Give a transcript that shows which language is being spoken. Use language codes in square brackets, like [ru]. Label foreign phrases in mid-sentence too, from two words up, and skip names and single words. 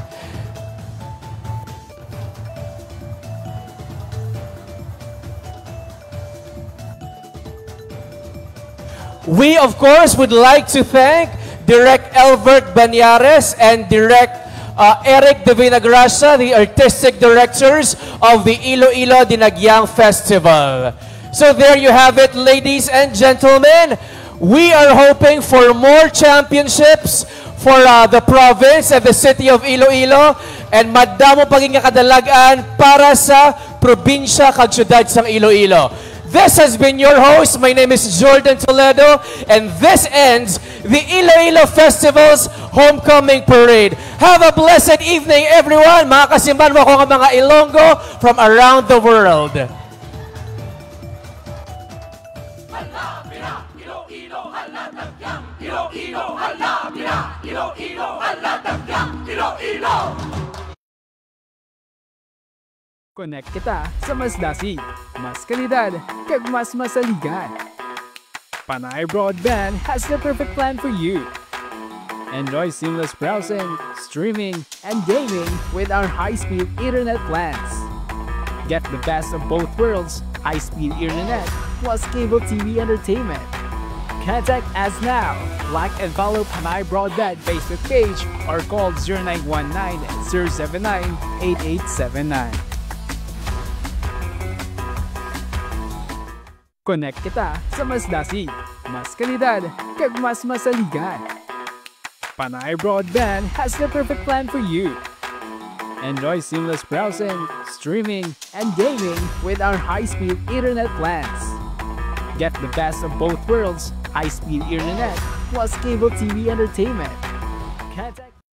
[en] We, of course, would like to thank Direct Albert Banyares and Direct Eric De Vinagracia, the artistic directors of the Iloilo Dinagyang Festival. So there you have it, ladies and gentlemen. We are hoping for more championships for the province and the city of Iloilo, and [hil] madamo paging kadalagan para sa probinsya kag syudad sang Iloilo. [en] This has been your host. My name is Jordan Toledo, and this ends the Iloilo Festival's Homecoming Parade. Have a blessed evening, everyone. [hil] Mga kasimban mo ko mga Ilonggo [en] from around the world. [hil] Connect kita sa mas dasi, mas kalidad, kag mas masaligan. [en] Panay Broadband has the perfect plan for you. Enjoy seamless browsing, streaming, and gaming with our high-speed internet plans. Get the best of both worlds, high-speed internet plus cable TV entertainment. Contact us now. Like and follow Panay Broadband Facebook page or call 0919-079-8879. [hil] Connect kita sa mas dasi, mas kalidad, kag mas masaligan. [en] Panay Broadband has the perfect plan for you. Enjoy seamless browsing, streaming, and gaming with our high-speed internet plans. Get the best of both worlds, high-speed internet plus cable TV entertainment. Contact